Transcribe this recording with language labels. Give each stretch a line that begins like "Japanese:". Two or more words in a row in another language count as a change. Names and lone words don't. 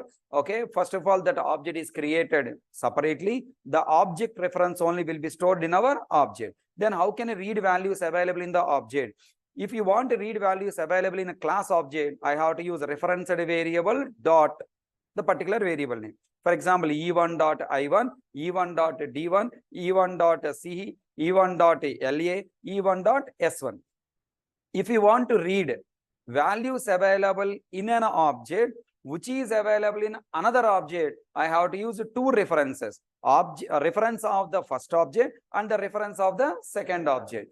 English: Okay, first of all, that object is created separately. The object reference only will be stored in our object. Then how can I read values available in the object? If you want to read values available in a class object, I have to use referenced variable dot the particular variable name. For example, e1.i1, e1.d1, e1.c, e1.la, e1.s1. If you want to read values available in an object which is available in another object, I have to use two references, reference of the first object and the reference of the second object.